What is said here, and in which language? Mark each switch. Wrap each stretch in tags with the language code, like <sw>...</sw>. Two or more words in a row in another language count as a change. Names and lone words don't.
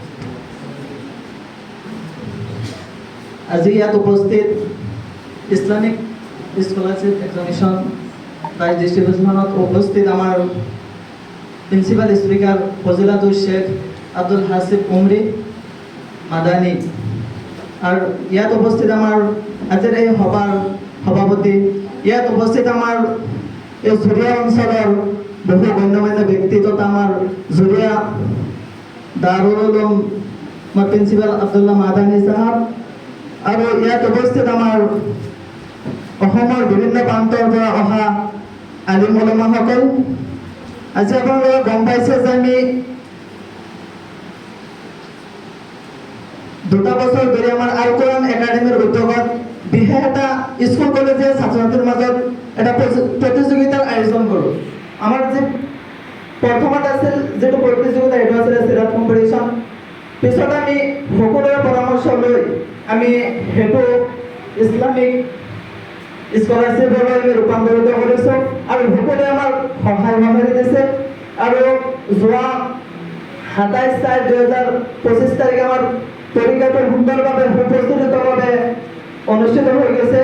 <as>আজি ইয়াত উপস্থিত</as> <en>Islamic scholarship examination prize distributionত</en> <as>উপস্থিত আমার</as> <en>principal speaker</en> <as>ফজিলাতুল শেখ আব্দুল হাসিব উমরি মাদানী, আর ইয়াত উপস্থিত আমার আজিৰ এই সভাৰ সভাপতি, ইয়াত উপস্থিত আমার এই জুৰিয়া অঞ্চলৰ বহু গণ্যমান্য ব্যক্তি তথা আমার জুরিয়া দারুল উলুম প্রিন্সিপাল আব্দুল্লাহ মাদানী সাহেব, আৰু ইয়াত উপস্থিত আমাৰ অসমৰ বিভিন্ন প্ৰান্তৰ পৰা অহা আলিম উলামাসকল। আজি আপোনালোকে গম পাইছে যে আমি 2 বছৰ ধৰি আমাৰ আল কোৰআন একাডেমীৰ উদ্যোগত বিশেষ এটা স্কুল কলেজীয়া ছাত্ৰ ছাত্ৰীৰ মাজত এটা প্ৰতিযোগিতাৰ আয়োজন কৰোঁ। আমার যে প্রথমত আছিল যেটো প্ৰতিযোগিতা এটা আছিল সিরাত কম্পিটিশন, পিছত আমি সকলোৰে পৰামৰ্শ লৈ আমি হেতু</as> <en>Islamic scholarshipলৈ</en> <as>আমি ৰূপান্তৰিত কৰিছোঁ আৰু সকলোৱে আমাৰ সহায় সহযোগিতা দিছে। আৰু যোৱা 27/4/2025 তাৰিখে আমাৰ পৰীক্ষাটো সুন্দৰভাৱে সুপ্ৰস্তুতভাৱে অনুষ্ঠিত হৈ গৈছে।</as>